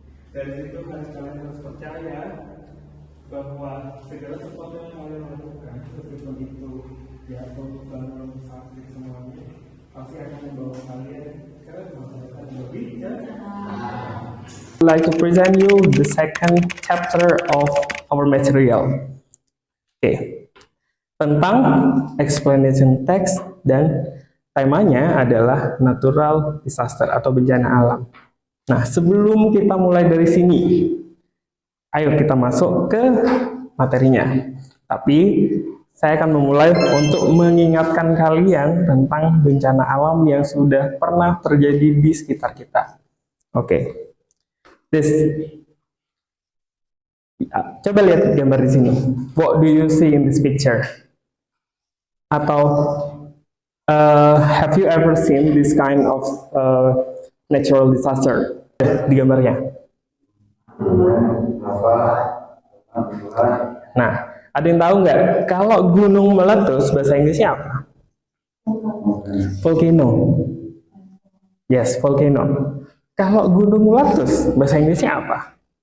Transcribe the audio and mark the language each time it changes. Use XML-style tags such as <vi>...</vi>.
<id>Dari situ kalian harus percaya bahwa segala sesuatu yang kalian lakukan, meskipun itu jatuh, bangun, sakit, semuanya pasti akan membawa kalian ke masa depan lebih cerah.</id> <en>I'd like to present you the second chapter of our material. Okay.</en> <id>Tentang explanation text dan temanya adalah natural disaster atau bencana alam. Nah, sebelum kita mulai dari sini, ayo kita masuk ke materinya. Tapi saya akan memulai untuk mengingatkan kalian tentang bencana alam yang sudah pernah terjadi di sekitar kita. Oke. Coba lihat gambar di sini.</id> <en>What do you see in this picture?</en> <id>Atau</id> <en>have you ever seen this kind of natural disaster</en> <id>di gambarnya? Nah, ada yang tahu nggak kalau gunung meletus bahasa Inggrisnya apa?</id> <en>Volcano. Yes, volcano.</en> <id>Kalau gunung meletus bahasa Inggrisnya apa?</id>